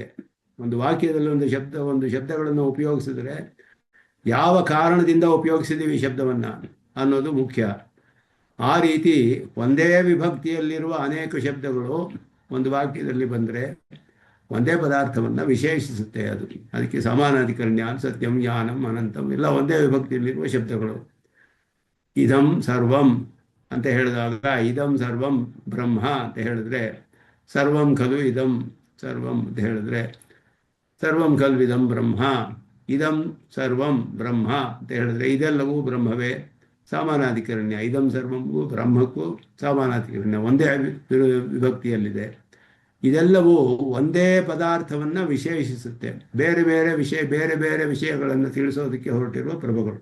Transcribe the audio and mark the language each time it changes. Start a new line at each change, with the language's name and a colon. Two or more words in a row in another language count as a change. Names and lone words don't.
Kannada: ಒಂದು ವಾಕ್ಯದಲ್ಲಿ ಒಂದು ಶಬ್ದಗಳನ್ನು ಉಪಯೋಗಿಸಿದ್ರೆ ಯಾವ ಕಾರಣದಿಂದ ಉಪಯೋಗಿಸಿದ್ದೀವಿ ಈ ಶಬ್ದವನ್ನು ಅನ್ನೋದು ಮುಖ್ಯ. ಆ ರೀತಿ ಒಂದೇ ವಿಭಕ್ತಿಯಲ್ಲಿರುವ ಅನೇಕ ಶಬ್ದಗಳು ಒಂದು ವಾಕ್ಯದಲ್ಲಿ ಬಂದರೆ ಒಂದೇ ಪದಾರ್ಥವನ್ನು ವಿಶೇಷಿಸುತ್ತೆ. ಅದಕ್ಕೆ ಸಮಾನಾಧಿಕರಣ್ಯ,
Sanskrit: ಸತ್ಯಂ, ಜ್ಞಾನಂ, ಅನಂತಂ
Kannada: ಎಲ್ಲ ಒಂದೇ ವಿಭಕ್ತಿಯಲ್ಲಿರುವ ಶಬ್ದಗಳು.
Sanskrit: ಇದಂ ಸರ್ವಂ
Kannada: ಅಂತ ಹೇಳಿದಾಗ
Sanskrit: ಇದಂ ಸರ್ವಂ ಬ್ರಹ್ಮ
Kannada: ಅಂತ ಹೇಳಿದ್ರೆ,
Sanskrit: ಸರ್ವಂ ಖಲು ಇದಂ ಸರ್ವಂ
Kannada: ಅಂತ ಹೇಳಿದ್ರೆ
Sanskrit: ಸರ್ವಂ ಖಲು ಇದಂ ಬ್ರಹ್ಮ, ಇದಂ ಸರ್ವಂ ಬ್ರಹ್ಮ
Kannada: ಅಂತ ಹೇಳಿದ್ರೆ ಇದೆಲ್ಲವೂ ಬ್ರಹ್ಮವೇ. ಸಮಾನಾಧಿಕರಣ್ಯ ಇದಂ ಸರ್ವಕ್ಕೂ ಬ್ರಹ್ಮಕ್ಕೂ ಸಮಾನಾಧಿಕರಣ್ಯ ಒಂದೇ ವಿಭಕ್ತಿಯಲ್ಲಿದೆ. ಇದೆಲ್ಲವೂ ಒಂದೇ ಪದಾರ್ಥವನ್ನು ವಿಶೇಷಿಸುತ್ತೆ. ಬೇರೆ ಬೇರೆ ವಿಷಯಗಳನ್ನು ತಿಳಿಸೋದಕ್ಕೆ ಹೊರಟಿರುವ ಪ್ರಭುಗಳು.